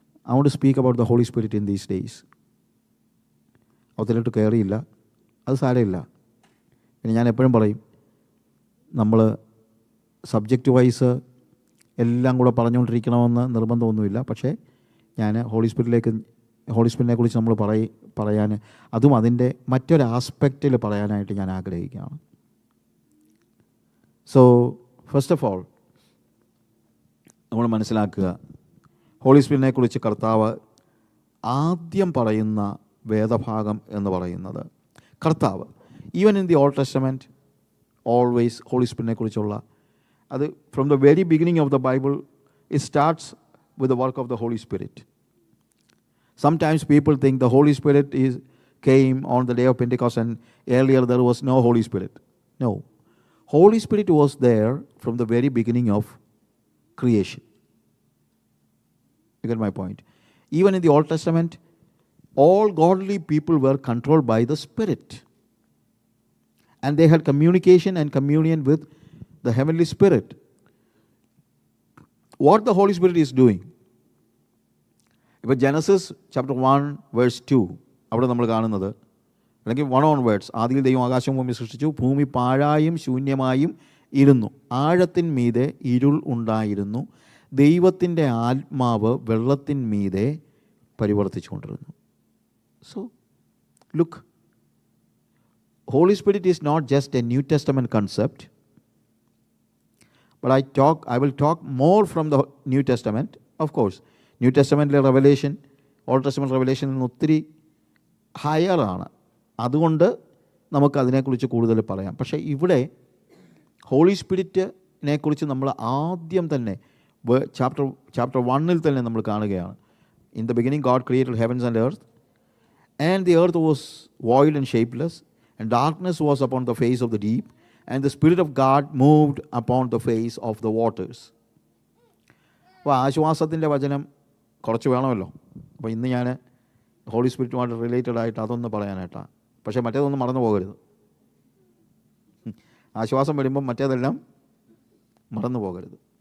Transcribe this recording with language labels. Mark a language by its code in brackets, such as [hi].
[en] I want to speak about the Holy Spirit in these days. [ml] അതിലോട്ട് കയറിയില്ല, അത് സാരമില്ല. പിന്നെ ഞാൻ എപ്പോഴും പറയും, നമ്മൾ സബ്ജക്റ്റ് വൈസ് എല്ലാം കൂടെ പറഞ്ഞുകൊണ്ടിരിക്കണമെന്ന് നിർബന്ധമൊന്നുമില്ല. പക്ഷേ ഞാൻ ഹോളി സ്പിരിറ്റിനെ കുറിച്ച് നമ്മൾ പറയാൻ, അതും അതിൻ്റെ മറ്റൊരു ആസ്പെക്റ്റിൽ പറയാനായിട്ട് ഞാൻ ആഗ്രഹിക്കുകയാണ്. [en] so first of all [ml] നമ്മൾ മനസ്സിലാക്കുക, ഹോളി സ്പിരിറ്റിനെ കുറിച്ച് കർത്താവ് ആദ്യം പറയുന്ന വേദഭാഗം എന്ന് പറയുന്നത്, കർത്താവ് [en] even in the Old Testament always Holy Spirit [ml] കുറിച്ചുള്ള അത് [en] from the very beginning of the Bible, it starts with the work of the Holy Spirit. Sometimes people think the Holy Spirit came on the day of Pentecost and earlier there was no Holy Spirit. No. Holy Spirit was there from the very beginning of creation. You get my point? Even in the Old Testament, all godly people were controlled by the Spirit. And they had communication and communion with the Heavenly Spirit. What the Holy Spirit is doing? [ml] ഇപ്പോൾ Genesis chapter 1 verse 2 അവിടെ നമ്മൾ കാണുന്നത്, അല്ലെങ്കിൽ 1 onwards, ആദിയിൽ ദൈവം ആകാശവും ഭൂമി സൃഷ്ടിച്ചു, ഭൂമി പാഴായും ശൂന്യമായും ഇരുന്നു, ആഴത്തിന്മീതെ ഇരുൾ ഉണ്ടായിരുന്നു, ദൈവത്തിൻ്റെ ആത്മാവ് വെള്ളത്തിന്മീതെ പരിവർത്തിച്ചുകൊണ്ടിരുന്നു. [en] So look, Holy Spirit is not just a New Testament concept, but I will talk more from the New Testament. Of course, New Testament revelation, Old Testament revelation [ml] ഒത്തിരി ഹയർ ആണ്. അതുകൊണ്ട് നമുക്ക് അതിനെക്കുറിച്ച് കൂടുതൽ പറയാം. പക്ഷേ ഇവിടെ ഹോളി സ്പിരിറ്റിനെ കുറിച്ച് നമ്മൾ ആദ്യം തന്നെ ചാപ്റ്റർ 1 തന്നെ നമ്മൾ കാണുകയാണ്. [en] In the beginning God created heavens and earth, and the earth was void and shapeless, and darkness was upon the face of the deep, and the Spirit of God moved upon the face of the waters. [ml] അപ്പോൾ ആശ്വാസത്തിൻ്റെ വചനം കുറച്ച് വേണമല്ലോ. അപ്പോൾ ഇന്ന് ഞാൻ holy സ്പിരിറ്റുമായിട്ട് related ആയിട്ട് അതൊന്ന് പറയാനായിട്ടാണ്. പക്ഷേ മറ്റേതൊന്നും മറന്നു പോകരുത്. ആശ്വാസം വരുമ്പം മറ്റേതെല്ലാം മറന്നു പോകരുത്.